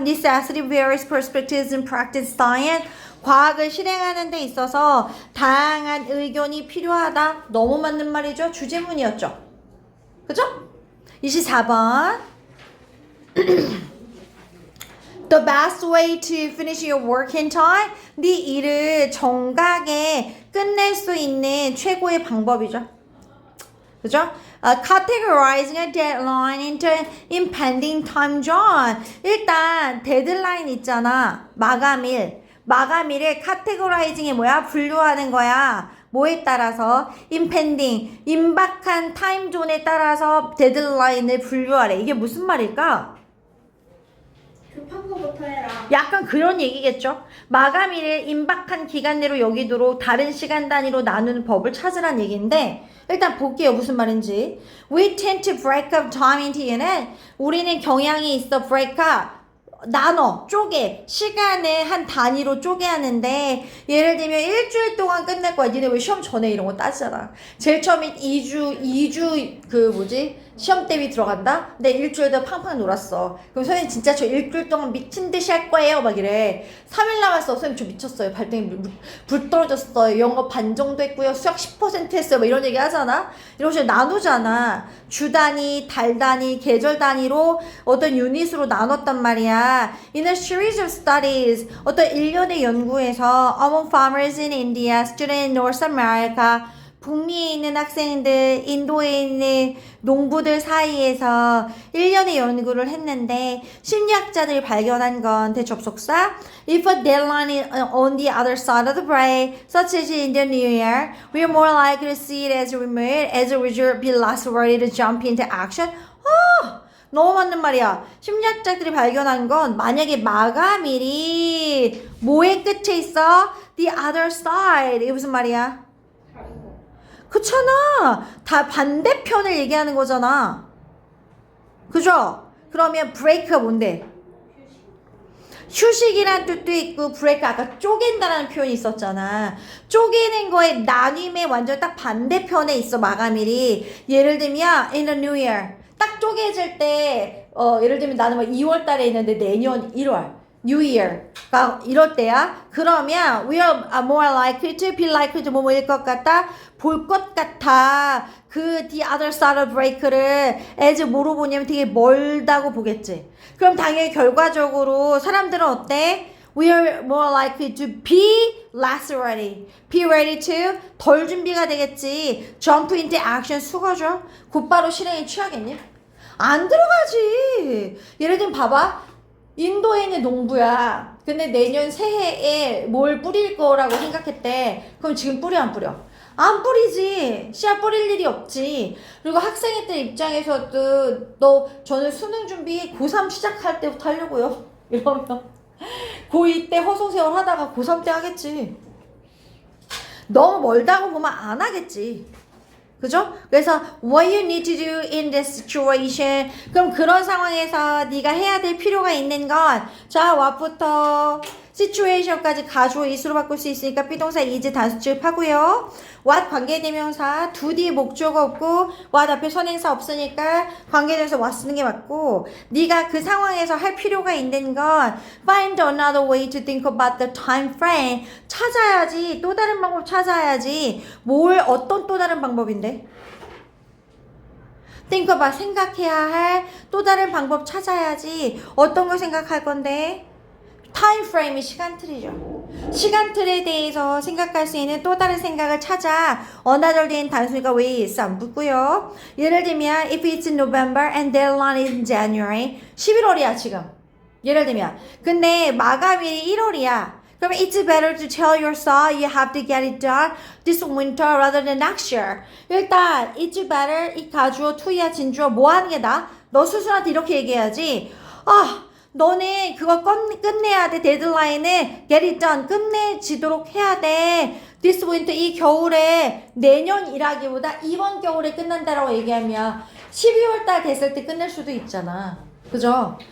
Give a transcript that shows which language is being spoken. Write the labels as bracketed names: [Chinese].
[English] Necessity various perspectives in practice science. [Korean] 과학을 실행하는 데 있어서 다양한 의견이 필요하다. 너무 맞는 말이죠. 주제문이었죠. 그죠? 24번. [English] The best way to finish your work in time. [Korean] 네 일을 정각에 끝낼 수 있는 최고의 방법이죠. 그죠? [English] Categorizing a deadline into impending time zone. [Korean] 일단 데드라인 있잖아. 마감일을 categorizing이 뭐야? 분류하는 거야. 뭐에 따라서? impending, 임박한 타임존에 따라서 데드라인을 분류하래. 이게 무슨 말일까? 급한 거부터 해라. 약간 그런 얘기겠죠. 마감일을 임박한 기간 내로 여기도록 다른 시간 단위로 나누는 법을 찾으란 얘기인데 일단 볼게요. 무슨 말인지. [English] We tend to break up time into unit. [Korean] 우리는 경향이 있어. break up. 쪼개. 시간을 한 단위로 쪼개하는데 예를 들면 일주일 동안 끝낼 거야. 니네 왜 시험 전에 이런 거 따지잖아. 제일 처음에 2주 시험 대비 들어간다? 근데 일주일 더 팡팡 놀았어. 그럼 선생님 진짜 저 일주일 동안 미친 듯이 할 거예요. 막 이래. 3일 남았어. 선생님 저 미쳤어요. 발등에 불 떨어졌어요. 영어 반 정도 했고요. 수학 10% 했어요. 막 이런 얘기 하잖아. 이런 식으로 나누잖아. 주 단위, 달 단위, 계절 단위로 어떤 유닛으로 나눴단 말이야. [English] In a series of studies, [Korean] 어떤 일련의 연구에서 [English] among farmers in India, students in North America, [Korean] 북미에 있는 학생들, 인도에 있는 농부들 사이에서 1년의 연구를 했는데 심리학자들이 발견한 건 대접속사 [English] If a deadline is on the other side of the break, such as in the new year, we are more likely to see it as remote, as a result, be less ready to jump into action. [Korean] 너무 맞는 말이야. 심리학자들이 발견한 건 만약에 마감일이 뭐의 끝에 있어? [English] The other side. [Korean] 이게 무슨 말이야? 그렇잖아. 다 반대편을 얘기하는 거잖아. 그죠? 그러면 break가 뭔데? 휴식이란 뜻도 있고 브레이크 아까 쪼갠다라는 표현이 있었잖아. 쪼개는 거에 나님의 완전 딱 반대편에 있어 마감일이. 예를 들면 [English] in the new year [Korean] 딱 쪼개질 때 예를 들면 나는 뭐 2월 달에 있는데 내년 1월 New Year가 이럴 때야. 그러면 [English] we are more likely to be likely to [Korean] 뭐뭐일 것 같다. 볼 것 같아. 그 [English] the other side of break [Korean] 를 as 뭐로 보냐면 되게 멀다고 보겠지. 그럼 당연히 결과적으로 사람들은 어때? [English] We are more likely to be less ready. Be ready to [Korean] 덜 준비가 되겠지. [English] Jump into action [Korean] 수거죠. 곧바로 실행에 취하겠니? 안 들어가지. 예를 들면 봐봐. 인도에 있는 농부야. 근데 내년 새해에 뭘 뿌릴 거라고 생각했대. 그럼 지금 뿌려 안 뿌려? 안 뿌리지. 씨앗 뿌릴 일이 없지. 그리고 학생들 입장에서도 저는 수능 준비 고3 시작할 때부터 하려고요. 이러면 고2 때 허송세월 하다가 고3 때 하겠지. 너무 멀다고 보면 안 하겠지. 그죠? 그래서 [English] what you need to do in this situation. [Korean] 그럼 그런 상황에서 네가 해야 될 필요가 있는 건 자, what부터 situation까지 가주어 이수로 바꿀 수 있으니까 비동사 is 단수 취급하고요. what 관계대명사 do 뒤에 목적어 없고 what 앞에 선행사 없으니까 관계대명사 what 쓰는 게 맞고 네가 그 상황에서 할 필요가 있는 건 [English] find another way to think about the time frame. [Korean] 찾아야지. 또 다른 방법 찾아야지. 어떤 또 다른 방법인데? think about 생각해야 할 또 다른 방법 찾아야지. 어떤 걸 생각할 건데? time frame이 시간틀이죠. 시간틀에 대해서 생각할 수 있는 또 다른 생각을 찾아. another 된 단수니까 왜 is 안 붙고요. 예를 들면 [English] if it's November and deadline is in January [Korean] 11월이야 지금. 예를 들면 근데 마감일이 1월이야. [English] 그러면 it's better to tell yourself you have to get it done this winter rather than next year. [Korean] 일단 [English] it's better [Korean] 이 가주어 to야 진주어 뭐 하는 게 나아? 너 스스로한테 이렇게 얘기해야지. 너네 그거 끝내야 돼. 데드라인을 [English] get it done [Korean] 끝내지도록 해야 돼. [English] this winter [Korean] 이 겨울에 내년 일하기보다 이번 겨울에 끝난다라고 얘기하면 12월 달 됐을 때 끝낼 수도 있잖아. 그죠?